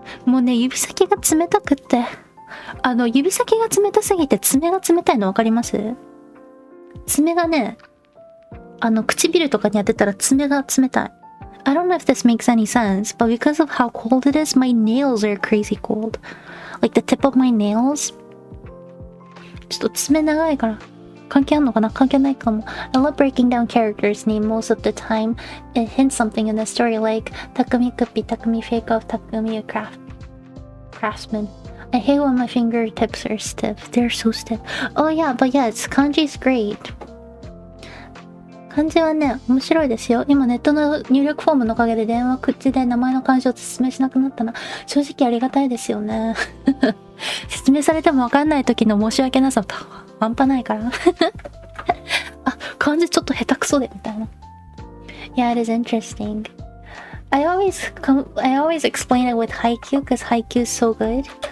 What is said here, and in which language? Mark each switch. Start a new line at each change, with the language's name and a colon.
Japanese: もうね、指先が冷たくって。指先が冷たすぎて爪が冷たいの分かります？爪がね、唇とかに当てたら爪が冷たい。
English: I don't know if this makes any sense, but because of how cold it is, my nails are crazy cold. Like the tip of my nails.
Japanese: ちょっと爪長いから。関係あんのかな？関係ないかも。
English: I love breaking down characters' name most of the time. It hints something in the story like Takumi could be Takumi fake of Takumi a craftsman. I hate when my fingertips are stiff. They're so stiff. Oh yeah, but yeah, kanji's great.
Japanese: 漢字はね、面白いですよ。今ネットの入力フォームのおかげで電話口で名前の漢字を説明しなくなったな。正直ありがたいですよね。説明されてもわかんない時の申し訳なさと半端ないから。漢字ちょっと下手くそでみたいな。
English: Yeah, it is interesting. I always explain it with haiku because haiku is so good.